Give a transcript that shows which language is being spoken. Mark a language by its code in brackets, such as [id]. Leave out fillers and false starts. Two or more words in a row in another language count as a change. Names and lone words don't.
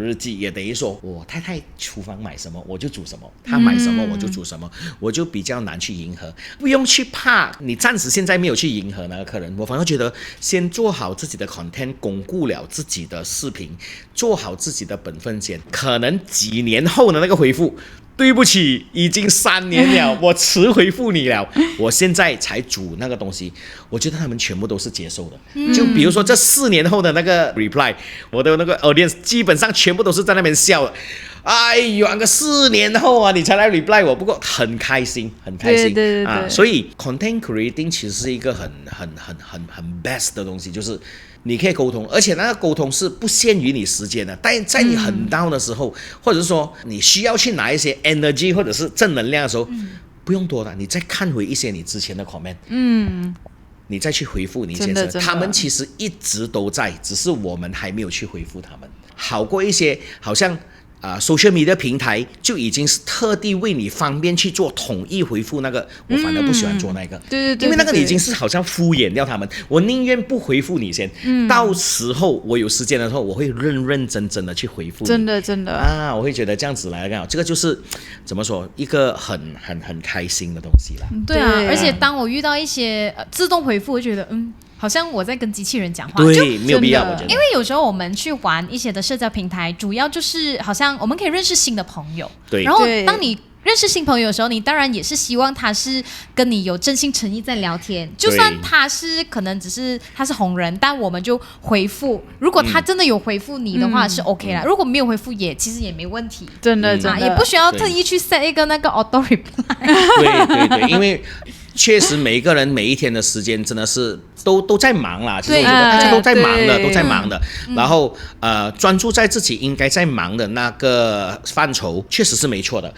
[zh] 日記，也等於說我太太廚房買什麼我就煮什麼，她買什麼我就煮什麼，我就比較難去迎合，不用去怕你暫時現在沒有去迎合那個客人，我反而覺得先做好自己的 content， 鞏固了自己的視頻，做好自己的本分先，可能幾年後的那個回復，對不起，已經3年了，我遲回復你了，我現在才煮那個東西，我覺得他們全部都是接受的。就比如說這4年後的那個 reply，我的那個 audience 基本上全部都是在那邊笑的。哎呦，那個4年後啊，你才來 reply 我，不過很開心，很開心。對，所以 [en] content creating [zh] 其實是一個很 best 的東西，就是你可以溝通，而且那個溝通是不限於你時間的。但在你很 down 的時候，或者是說你需要去拿一些 energy 或者是正能量的時候，不用多的，你再看回一些你之前的 comment，你再去回復你先生，他們其實一直都在，只是我們還沒有去回復他們，好過一些好像。 [en] social media [zh] 平台就已經是特地為你方便去做統一回復，那個我反而不喜歡做那個，對，因為那個已經是好像敷衍掉他們，我寧願不回復你先，到時候我有時間的時候，我會認真的去回復你，真的我會覺得這樣子來講，這個就是怎麼說一個很開心的東西啦。對啊，而且當我遇到一些自動回復，我覺得好像我在跟機器人講話，對，沒有必要，我覺得。因為有時候我們去玩一些的社交平台，主要就是好像我們可以認識新的朋友，對。然後當你認識新朋友的時候，你當然也是希望他是跟你有真心誠意在聊天，就算他是可能只是他是紅人，但我們就回復。如果他真的有回復你的話是 OK 啦，如果沒有回復其實也沒問題，真的也不需要特意去 set 一個那個 [en] auto reply。 [zh] 對，因為。確實，每一個人每一天的時間真的是都在忙啦。其實我覺得大家都在忙的，然後專注在自己應該在忙的那個範疇，確實是沒錯的。